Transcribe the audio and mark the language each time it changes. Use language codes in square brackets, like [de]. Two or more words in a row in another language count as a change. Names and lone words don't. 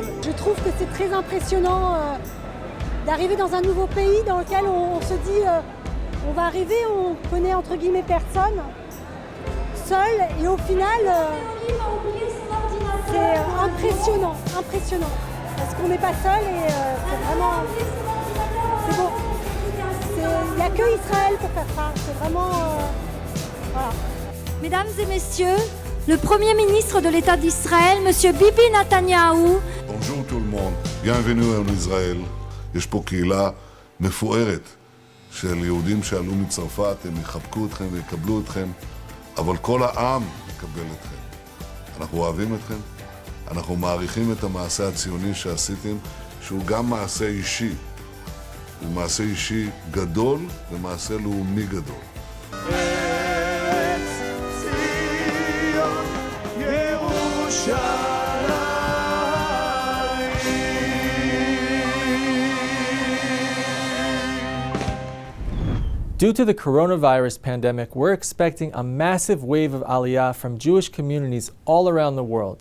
[fr] Je trouve que c'est très impressionnant d'arriver dans un nouveau pays dans lequel on se dit on va arriver, on connaît entre guillemets personne, seul, et au final c'est impressionnant, parce qu'on n'est pas seul et c'est vraiment, c'est beau. Il n'y a que Israël pour faire ça, c'est vraiment... voilà. Mesdames et messieurs, le Premier ministre de l'État d'Israël, M. Bibi Netanyahu. Bonjour tout le monde, bienvenue en Israël. [he] יש פה קהילה מפוארת של יהודים שעלו מצרפת, הם יחבקו אתכם ויקבלו אתכם, אבל כל העם יקבל אתכם. אנחנו אוהבים אתכם, אנחנו מעריכים את המעשה הציוני שעשיתם, שהוא גם מעשה אישי. הוא מעשה אישי גדול ומעשה לאומי גדול. [en] Due to the coronavirus pandemic, we're expecting a massive wave of aliyah from Jewish communities all around the world.